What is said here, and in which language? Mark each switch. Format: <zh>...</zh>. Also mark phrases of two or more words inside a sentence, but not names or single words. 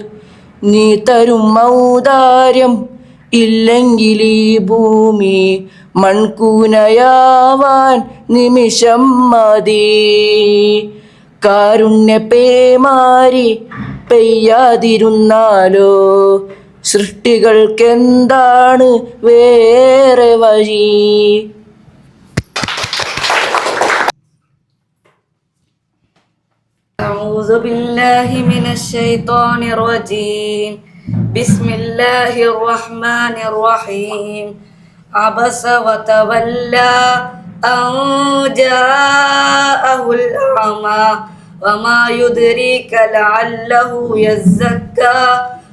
<ml>നീ തരും ഔദാര്യം ഇല്ലെങ്കിൽ ഈ ഭൂമി മൺകൂനയാവാൻ നിമിഷം മതി. കാരുണ്യ പേമാരി പെയ്യാതിരുന്നാലോ, സൃഷ്ടികൾക്കെന്താണ് വേറെ വഴി.</ml> <ar>أعوذ بالله من الشيطان الرجيم. بسم الله الرحمن الرحيم. عبس وتولى أن جاءه الأعمى وما يدريك لعله يزكى</ar>